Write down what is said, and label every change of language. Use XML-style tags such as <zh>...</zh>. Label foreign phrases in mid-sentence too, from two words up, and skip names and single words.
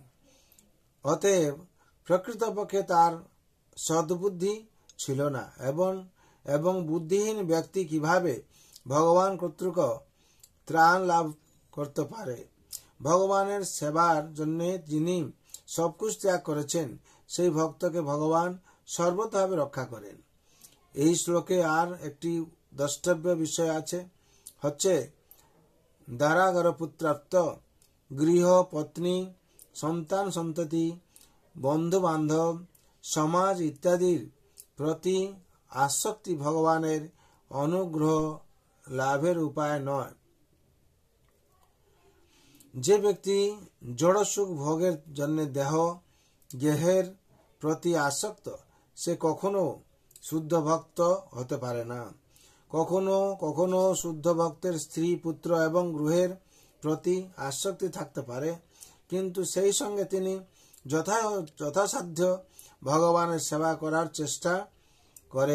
<bn>অতএব প্রকৃতপক্ষে তার সদ্বুদ্ধি ছিল না এবং বুদ্ধিহীন ব্যক্তি কিভাবে ভগবান কর্তৃক ত্রাণ লাভ করতে পারে। ভগবানের সেবার জন্য যিনি সবকুছ ত্যাগ করেছেন সেই ভক্তকে ভগবান সর্বতভাবে রক্ষা করেন। এই শ্লোকে আর একটি দ্রষ্টব্য বিষয় হচ্ছে দারাগার পুত্রাপ্ত গৃহ পত্নী সন্তান সন্ততি বন্ধু বান্ধব সমাজ ইত্যাদি প্রতি আসক্তি ভগবানের অনুগ্রহ লাভের উপায় নয়। যে ব্যক্তি জড় সুখ ভোগের জন্য দেহ গেহের প্রতি আসক্ত সে কখনো শুদ্ধ ভক্ত হতে পারে না। কখনো কখনো শুদ্ধ ভক্তের স্ত্রী পুত্র এবং গৃহের প্রতি আসক্তি থাকতে পারে, কিন্তু সেই সঙ্গে তিনি যথাসাধ্য ভগবানের সেবা করার চেষ্টা করেন।</bn>